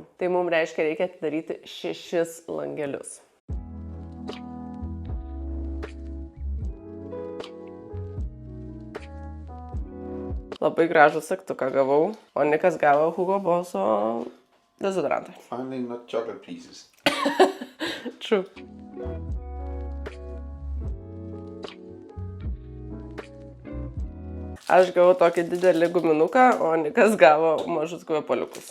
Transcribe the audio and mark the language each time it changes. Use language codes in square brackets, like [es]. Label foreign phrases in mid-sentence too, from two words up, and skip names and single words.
[lt] Tai mums reiškia, reikia atidaryti 6 langelius. Labai gražų sagtuką gavau, o Nikas gavo Hugo Bosso dezodorantą. [en] Finally not chocolate pieces. True. [lt] Aš gavau tokį didelį guminuką, o Nikas gavo mažus kvepaliukus.